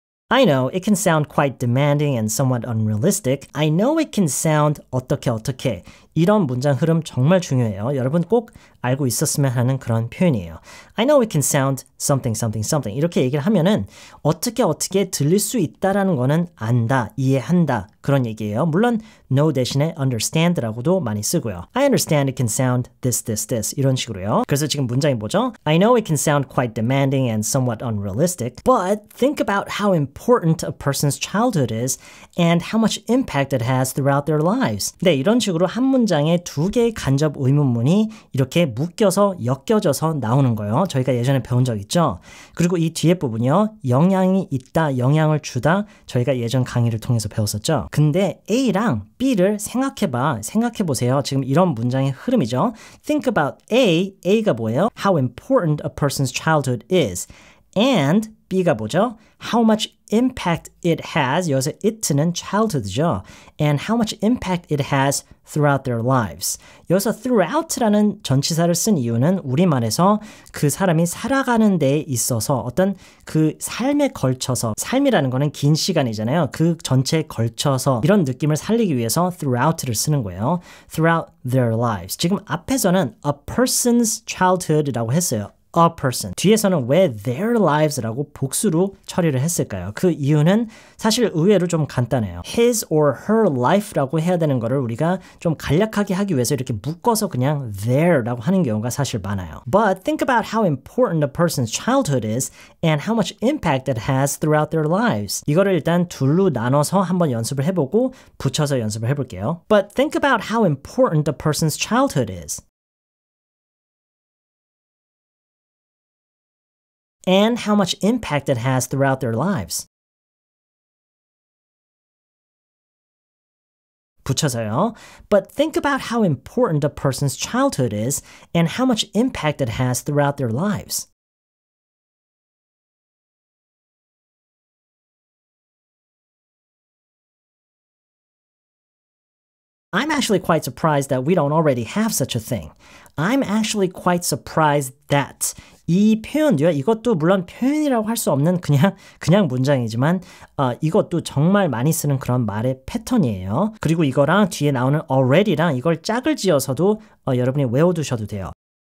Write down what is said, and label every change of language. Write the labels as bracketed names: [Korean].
[English] I know it can sound quite demanding and somewhat unrealistic. I know it can sound [Korean] 어떻게 이런 문장 흐름 정말 중요해요. 여러분 꼭 알고 있었으면 하는 그런 표현이에요. [English] I know it can sound something [Korean] 이렇게 얘기를 하면은 어떻게 들릴 수 있다라는 거는 안다, 이해한다 그런 얘기예요. 물론 know 대신에 understand라고도 많이 쓰고요. [English] I understand it can sound this [Korean] 이런 식으로요. 그래서 지금 문장이 뭐죠? [English] I know it can sound quite demanding and somewhat unrealistic, but think about how important a person's childhood is and how much impact it has throughout their lives. [Korean] 네, 이런 식으로 한 문장에 두 개의 간접 의문문이 이렇게 묶여서 엮여져서 나오는 거예요. 저희가 예전에 배운 적 있죠? 그리고 이 뒤에 부분이요. 영향이 있다, 영향을 주다 저희가 예전 강의를 통해서 배웠었죠. 근데 A랑 B를 생각해보세요. 지금 이런 문장의 흐름이죠. [English] Think about A [Korean] 가 뭐예요? [English] How important a person's childhood is. And [Korean] B가 뭐죠? [English] How much impact it has. [Korean] 여기서 it는 childhood죠. [English] And how much impact it has throughout their lives. [Korean] 여기서 throughout라는 전치사를 쓴 이유는 우리말에서 그 사람이 살아가는 데에 있어서 어떤 그 삶에 걸쳐서 삶이라는 거는 긴 시간이잖아요. 그 전체에 걸쳐서 이런 느낌을 살리기 위해서 throughout를 쓰는 거예요. [English] Throughout their lives. [Korean] 지금 앞에서는 [English] a person's childhood [Korean] 이라고 했어요. [English] A person. [Korean] 뒤에서는 왜 their lives라고 복수로 처리를 했을까요? 그 이유는 사실 의외로 좀 간단해요. [English] his or her life [Korean] 라고 해야 되는 거를 우리가 좀 간략하게 하기 위해서 이렇게 묶어서 그냥 their라고 하는 경우가 사실 많아요. [English] But think about how important a person's childhood is and how much impact it has throughout their lives. [Korean] 이거를 일단 둘로 나눠서 한번 연습을 해보고 붙여서 연습을 해볼게요. [English] But think about how important a person's childhood is. And how much impact it has throughout their lives. [Korean] 붙여서요. [English] But think about how important a person's childhood is and how much impact it has throughout their lives. I'm actually quite surprised that we don't already have such a thing. I'm actually quite surprised that [Korean] 이 표현도요. 이것도 물론 표현이라고 할 수 없는 그냥 문장이지만 이것도 정말 많이 쓰는 그런 말의 패턴이에요. 그리고 이거랑 뒤에 나오는 already랑 이걸 짝을 지어서도 여러분이 외워두셔도 돼요.